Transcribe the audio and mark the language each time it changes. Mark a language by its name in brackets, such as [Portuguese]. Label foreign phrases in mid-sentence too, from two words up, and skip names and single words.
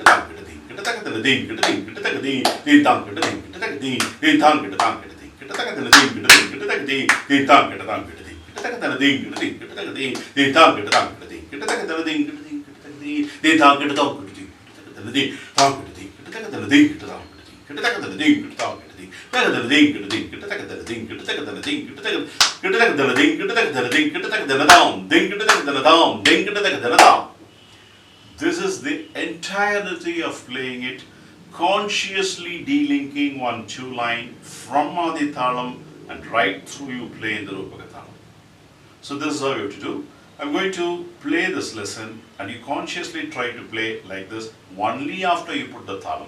[English] tang kita ding kita tagadela ding kita ding kita tagadi din tang kita ding kita tagadi din tang kita tang kita ding kita tagadela ding kita ding kita tagadi din tang kita tang kita ding kita tagadela ding kita ding kita tagadi din tang kita tang kita ding kita tagadela ding kita ding kita tagadi din tang kita tang kita ding kita tagadela ding tang kita ding kita tagadela ding kita tang kita tagadela ding kita tang tagadela ding kita ding kita tagadela ding kita tagadela ding kita tagadela ding kita tagadela ding kita tagadela down ding kita tagadela down ding kita tagadela down. This is the entirety of playing it, consciously delinking 1-2 line from Adi Thalam and right through you play in the Rupaka Thalam. So this is how you have to do. I'm going to play this lesson and you consciously try to play like this only after you put the Thalam.